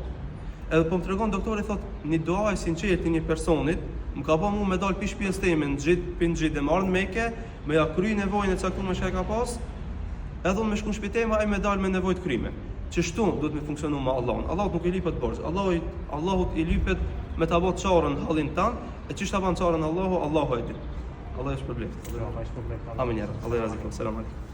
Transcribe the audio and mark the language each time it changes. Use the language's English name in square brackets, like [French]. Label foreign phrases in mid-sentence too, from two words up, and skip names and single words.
[Albanian] Edhe po më tregon doktori thot një dua e sinqert i një personit më ka bën mua me dal pi shtëpisë time në Xhid e marr në Mekë, me ja kry nevojën e caktuar që ai ka pas. Edhe unë me shku në shtëpi ai me dal me nevojë të kryme. Çështu duhet me funksionuar me Allahun. Allahut nuk i lipet borx. Allahut i lipet me ta bë çarën hallin tan, e çish ta bën çarën Allahu e di. Allah është problem. Allah është problem. [Arabic] Amin ya Rab. [Turkish] Allah razı olsun. [Arabic] Selam alejkum.